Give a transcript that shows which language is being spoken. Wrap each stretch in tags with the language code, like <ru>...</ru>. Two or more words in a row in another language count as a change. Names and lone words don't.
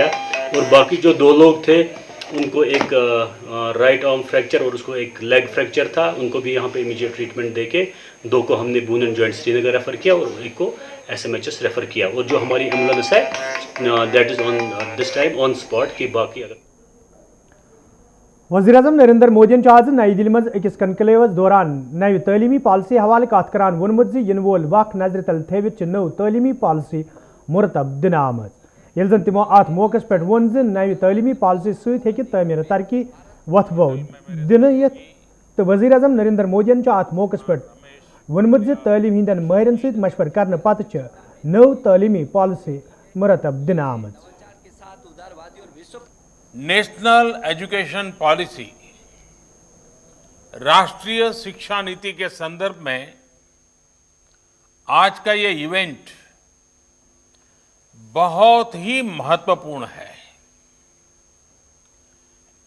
<hi>और बाकी जो 2 लोग थे उनको एक</hi> <en>right arm fracture</en> <hi>और उसको एक</hi> <en>leg fracture</en> <hi>था, उनको भी यहाँ पे</hi> <en>immediate treatment</en> <hi>देके 2 को हमने बून एंड जॉइंट श्रीनगर रेफ़र किया और एक को SMHS रेफ़र किया। और जो हमारी एम्बुलेंस है</hi> <en>that is on this time on spot</en> <hi>की। बाकी अगर</hi> <ks>वज़ीर-ए-आज़म नरेंद्र मोदी आज नई दिल्ली मज अकिस कनक्लेवस दौरान नव तलीमी पॉलिसी हवाले कत करान वोनमुत इन वोल वक्त नजर तल थवित नव तलीमी पॉलिसी मुरतब दिन आमज। ये जन तमो अत मौके पे वोन नव तलीमी पॉलिसी सहित तमीर तरक्की वथबो दिन तो वज़ीर-ए-आज़म नरेंद्र मोदी अत मौके पे वोनमुत तलीम हिंदन माहिरन सहित मशवर करने पत नव तलीमी पॉलिसी मुरतब दिन आमज।</ks> <hi>नेशनल एजुकेशन पॉलिसी, राष्ट्रीय शिक्षा नीति के संदर्भ में आज का ये इवेंट बहुत ही महत्वपूर्ण है।</hi>